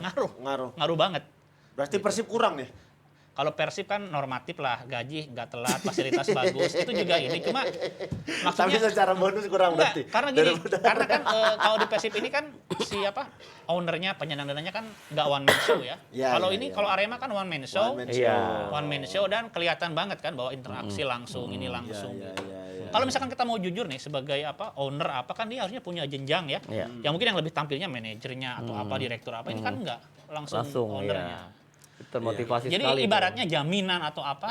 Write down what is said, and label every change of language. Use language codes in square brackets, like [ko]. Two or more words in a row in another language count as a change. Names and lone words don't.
[id] Ngaruh. Ngaruh banget. Berarti Persib kurang nih. Kalau Persib kan normatif lah, gaji nggak telat, fasilitas bagus, itu juga ini. Cuma Tapi maksudnya secara bonus kurang enggak, berarti. karena gini, karena kan kalau di Persib ini kan ownernya, penyandang dananya kan nggak [en] one man show [id] ya. Iya, Kalau iya, ini iya. kalau Arema kan [en] one man show, One man [id] Iya. show. [en] one man show [id] dan kelihatan banget kan bahwa interaksi langsung, ini langsung. Iya, gitu. iya, iya. Kalau misalkan kita mau jujur nih sebagai owner apa kan dia harusnya punya jenjang ya. Iya. Yang mungkin yang lebih tampilnya manajernya atau apa direktur apa ini kan enggak langsung Langsung, ownernya. iya. termotivasi Jadi sekali. ibaratnya jaminan atau apa